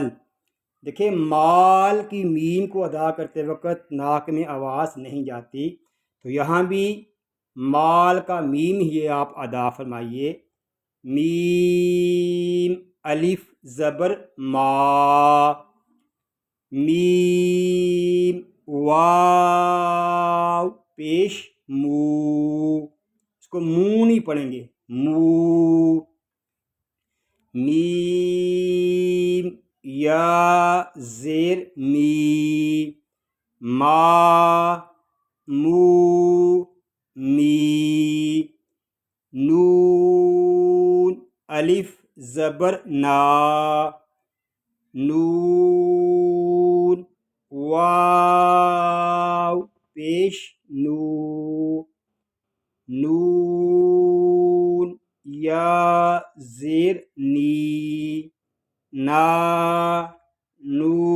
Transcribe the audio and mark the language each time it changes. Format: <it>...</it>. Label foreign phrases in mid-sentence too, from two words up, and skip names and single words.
<ur>دیکھیں مال کی میم کو ادا کرتے وقت ناک میں آواز نہیں جاتی، تو یہاں بھی مال کا میم ہی آپ ادا فرمائیے، میم الف زبر ما، میم، واو پیش مو، اس کو منہ نہیں پڑھیں گے، مو، میم یا زیر می، ما مو می، نون الف زبر نا، نون، واو پیش نو، نون یا زیر نی، نا نو</ur>